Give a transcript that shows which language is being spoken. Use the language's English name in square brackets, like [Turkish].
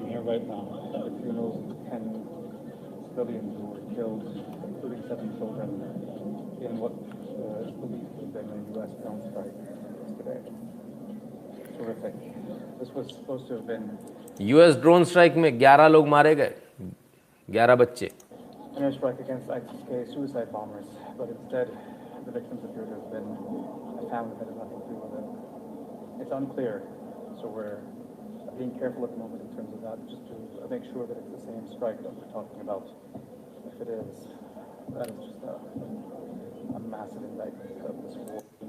[English] Right now, the funerals of 10 civilians who were killed, including 7 children, in what is believed to have been a U.S. drone strike yesterday. Terrific. This was supposed to have been [Hindi] US drone strike में 11 लोग मारे गए, 11 बच्चे। [English] an airstrike against ISIS-K suicide bombers, but instead the victims appear to have been a family that had nothing to do with it. It's unclear, so we're being careful at the moment in terms of that, just to make sure that it's the same strike that we're talking about. If it is, that is just a massive indictment of this war.